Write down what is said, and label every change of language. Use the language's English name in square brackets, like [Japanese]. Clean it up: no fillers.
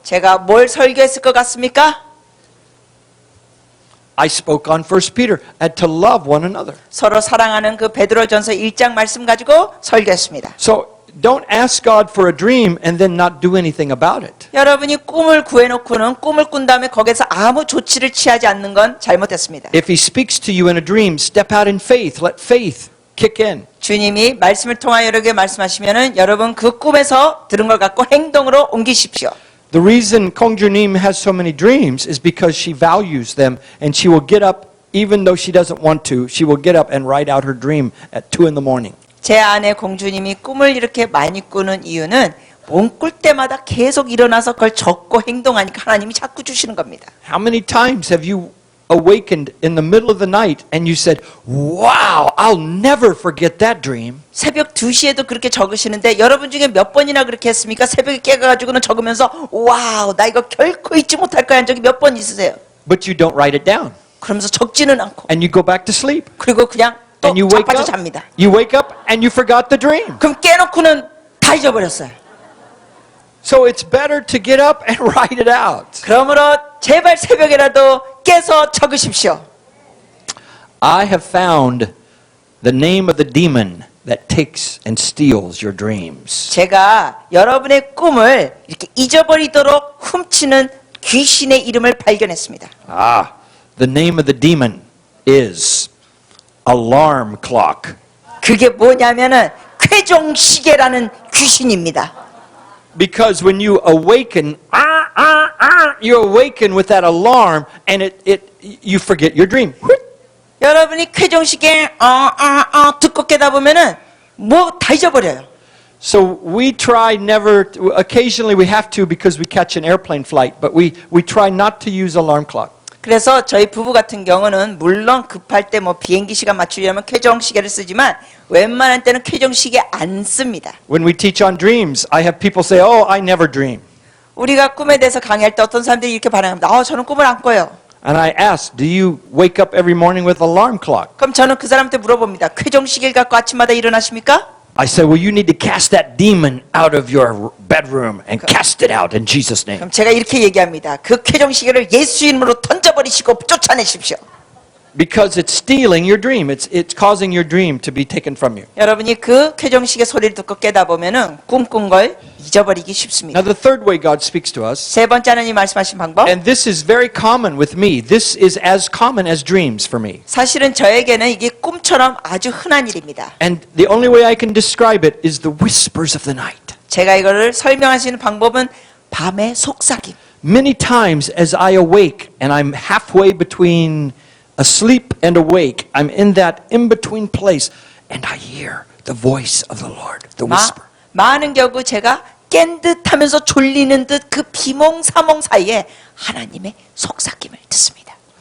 [Korean] 제가 뭘 설교했을 것 같습니까? [English] I spoke on 1 Peter and to love one another. [Korean] 서로 사랑하는 그 베드로전서 1장 말씀 가지고 설교했습니다. [English] So don't ask God for a dream and then not do anything about it. [Korean] 여러분이 꿈을 구해놓고는 꿈을 꾼 다음에 거기서 아무 조치를 취하지 않는 건 잘못됐습니다. [English] If He speaks to you in a dream, step out in faith. Let faith kick in. [Korean] 주님이 말씀을 통하여 여러분에게 말씀하시면은 여러분 그 꿈에서 들은 걸 갖고 행동으로 옮기십시오. [English] The reason Kong Junim has so many dreams is because she values them and she will get up, even though she doesn't want to, she will get up and write out her dream at 2 in the morning. [Korean] 제 아내 공주님이 꿈을 이렇게 많이 꾸는 이유는 몸 꿀 때마다 계속 일어나서 그걸 적고 행동하니까 하나님이 자꾸 주시는 겁니다. [English] How many times have you awakened in the middle of the night and you said, wow, I'll never forget that dream. [Korean] 새벽 2시에도 그렇게 적으시는데 여러분 중에 몇 번이나 그렇게 했습니까? 새벽에 깨가지고는 적으면서 와우 나 이거 결코 잊지 못할 거야 한 적이 몇 번 있으세요? [English] But you don't write it down. [Korean] 그러면서 적지는 않고 [English] And you go back to sleep. [Korean] 그리고 그냥 또 [English] And you wake [Korean] 자빠져 [English] up. [Korean] 잡니다. [English] You wake up and you forgot the dream. [Korean] 그럼 깨놓고는 다 잊어버렸어요. [English] So it's better to get up and write it out. [Korean] 그러므로 제발 새벽에라도 깨서 적으십시오. [English] I have found the name of the demon that takes and steals your dreams. [Korean] 제가 여러분의 꿈을 이렇게 잊어버리도록 훔치는 귀신의 이름을 발견했습니다. [English] The name of the demon is alarm clock. [Korean] 그게 뭐냐면은 쾌종시계라는 귀신입니다. [English] Because when you awaken, you awaken with that alarm and you forget your dream. [Korean] 여러분이 쾌정식에 듣고 깨다 보면은 뭐 다 잊어버려요. [English] So we try never, occasionally we have to because we catch an airplane flight, but we try not to use alarm clock. [Korean] 그래서 저희 부부 같은 경우는 물론 급할 때 뭐 비행기 시간 맞추려면 쾌정시계를 쓰지만 웬만한 때는 쾌정시계 안 씁니다. [English] When we teach on dreams, I have people say, oh, I never dream. [Korean] 우리가 꿈에 대해서 강의할 때 어떤 사람들이 이렇게 반응합니다. 저는 꿈을 안 꿔요. [English] And I ask, do you wake up every morning with alarm clock? [Korean] 그럼 저는 그 사람한테 물어봅니다. 쾌정시계를 갖고 아침마다 일어나십니까? [English] I say, well, you need to cast that demon out of your bedroom and cast it out in Jesus' name. [Korean] 그럼 제가 이렇게 얘기합니다. 그 쾌정시계를 예수 이름으로 던져버리시고 쫓아내십시오. [English] Because it's stealing your dream. It's causing your dream to be taken from you. [Korean] 여러분이 그 쾌정시계 소리를 듣고 깨다 보면은 꿈꾼 걸 잊어버리기 쉽습니다. [English] Now, the third way God speaks to us, [Korean] 세 번째 하나님 말씀하신 방법. [English] and this is very common with me. This is as common as dreams for me. [Korean] 사실은 저에게는 이게 꿈처럼 아주 흔한 일입니다. [English] And the only way I can describe it is the whispers of the night. [Korean] 제가 이거를 설명할 수 있는 방법은 밤의 속삭임. [English] Many times as I awake and I'm halfway between asleep and awake, I'm in that in-between place and I hear the voice of the Lord, the whisper. [Korean] 많은 경우 제가 깬 듯하면서 졸리는 듯 그 비몽사몽 사이에 하나님의 속삭임을 듣습니다.